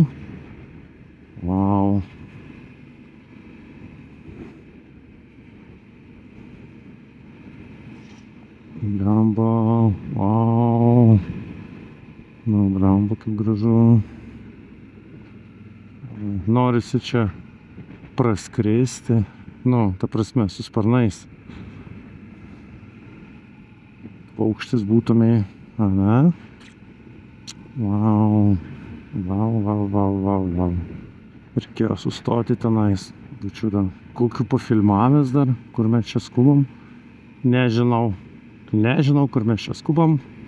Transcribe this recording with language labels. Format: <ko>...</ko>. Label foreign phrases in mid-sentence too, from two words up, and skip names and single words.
<lt>Vau. Blemba, vau. Nu, blemba, kaip gražu. Norisi čia praskristi. Nu, ta prasme, su sparnais. Paukštis būtumai, ane? Vau, vau, vau, vau, vau, vau. Reikėjo sustoti tenais. Bičiuda, kokiu pafilmavęs dar, kur mes čia skubam? Nežinau. Nežinau, kur mes čia skubam.</lt>